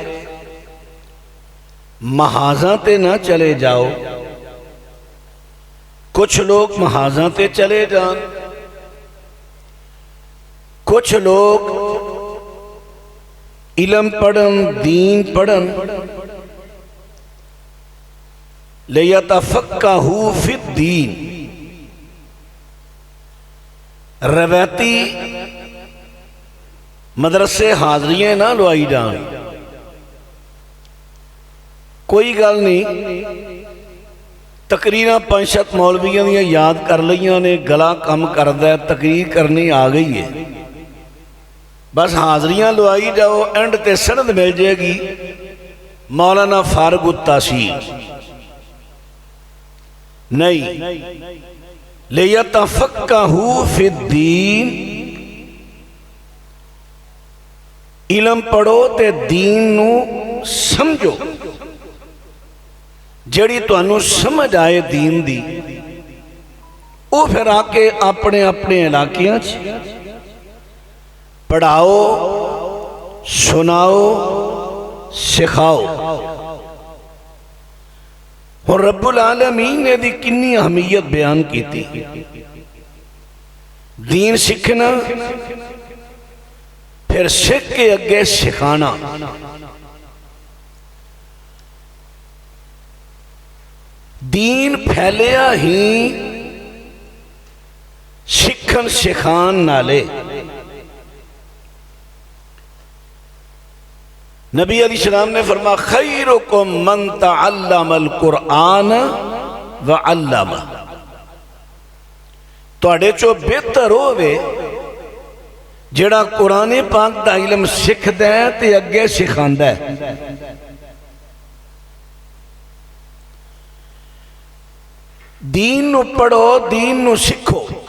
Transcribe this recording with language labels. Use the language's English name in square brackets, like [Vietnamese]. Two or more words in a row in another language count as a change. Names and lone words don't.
[Punjabi] محاذاں تے نہ چلے جاؤ کچھ لوگ محاذاں تے چلے جان کچھ لوگ علم پڑھن دین پڑھن [Arabic] لِيَتَفَقَّهُوا فِي الدِّينِ [Punjabi] روایتی مدرسے حاضریاں نہ لوائی جان، کوئی گل نہیں، تقریراں 5-7 مولویاں دیاں یاد کر لیاں نے، گلا کم کردہ ہے، تقریر کرنی آ گئی ہے، بس حاضریاں لوائی جاؤ، اینڈ تے سند مل جائے گی مولانا فارغ التحصیل۔ نہیں، [Arabic] لیتفقہوا فی الدین، [Punjabi] علم پڑھو تے دین نو سمجھو، جڑی تو انو سمجھ آئے دین دی او پھر آکے اپنے اپنے علاقیاں پڑھاؤ، سناؤ، سکھاؤ۔ اور رب العالمین نے دی کنی اہمیت بیان کی تھی، دین سکھنا پھر سکھ کے اگے سکھانا۔ دین پھیلیا ہی سکھن سکھان نالے۔ نبی علیہ السلام نے فرمایا [Arabic] خیرکم من تعلم القرآن وعلمہ، [Punjabi] توڑے چو بہتر ہوئے جڑا قرآن پاک دا علم سکھ دے تے اگے سکھان دے۔ دین نو پڑھو، دین نو سکھو۔